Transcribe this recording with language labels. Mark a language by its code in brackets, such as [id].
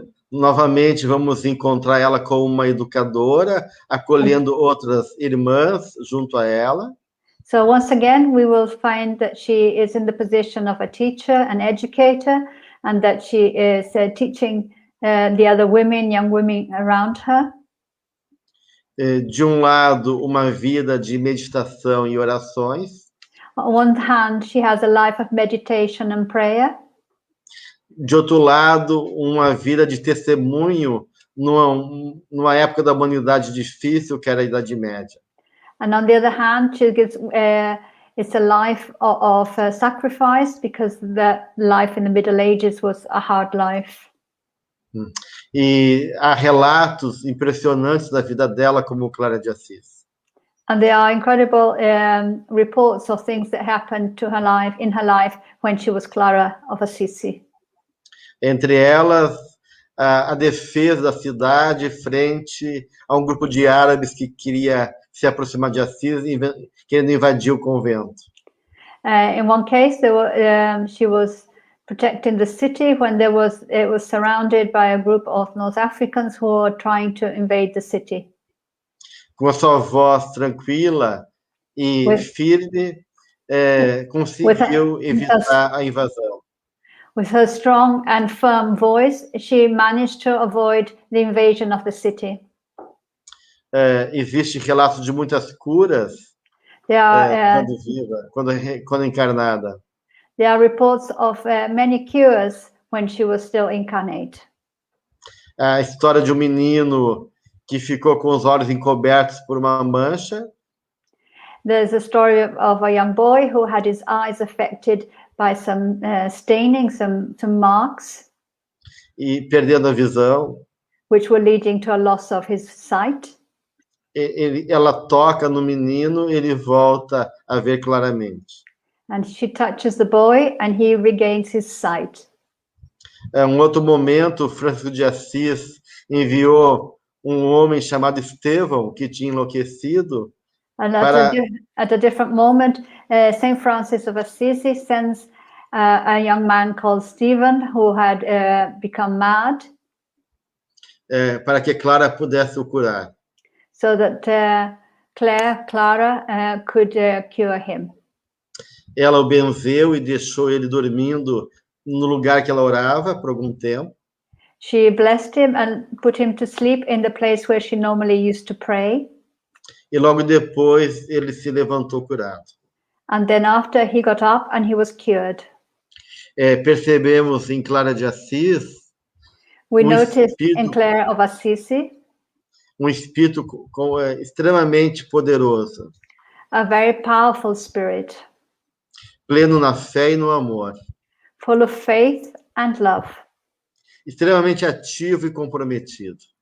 [pt] Novamente, vamos encontrar ela como uma educadora, acolhendo outras irmãs junto a ela. [en] So once again, we will find that she is in the position of a teacher, an educator, and that she is teaching the other women, young women around her. [pt] De um lado, uma vida de meditação e orações. [en] On one hand, she has a life of meditation and prayer. [pt] De outro lado, uma vida de testemunho numa época da humanidade difícil, que era a Idade Média. [en] And on the other hand, she gives it's a life of sacrifice, because the life in the Middle Ages was a hard life. [pt] E há relatos impressionantes da vida dela, como Clara de Assis. [en] And there are incredible reports of things that happened to her life, in her life, when she was Clara of Assisi. [pt] Entre elas, a defesa da cidade frente a um grupo de árabes que queria se aproximar de Assis, querendo invadir o convento. [en] In one case, she was protecting the city when it was surrounded by a group of North Africans who were trying to invade the city. [pt] Com a sua voz tranquila e firme, conseguiu evitar a invasão. [en] With her strong and firm voice, she managed to avoid the invasion of the city. [pt] Existe relato de muitas curas quando viva, quando encarnada. [en] There are reports of many cures when she was still incarnate. [pt] A história de um menino que ficou com os olhos encobertos por uma mancha. [en] There's a story of a young boy who had his eyes affected by some staining, some marks. [pt] E perdendo a visão. [en] Which were leading to a loss of his sight. [pt] Ela toca no menino, ele volta a ver claramente. [en] And she touches the boy and he regains his sight. [pt] Um outro momento, Francisco de Assis enviou um homem chamado Estevão, que tinha enlouquecido. [en] And at a different moment, Saint Francis of Assisi sends a young man called Stephen, who had become mad. [pt] Para que Clara pudesse o curar. [en] So that Clara could cure him. [pt] Ela o benzeu e deixou ele dormindo no lugar que ela orava por algum tempo. [en] She blessed him and put him to sleep in the place where she normally used to pray. [pt] E logo depois ele se levantou curado. [en] And then after he got up and he was cured. [pt] Percebemos em Clara de Assis [en] we noticed in Clare of Assisi [pt] espírito extremamente poderoso. [en] A very powerful spirit. [pt] Pleno na fé e no amor. [en] Full of faith and love. [pt] Extremamente ativo e comprometido.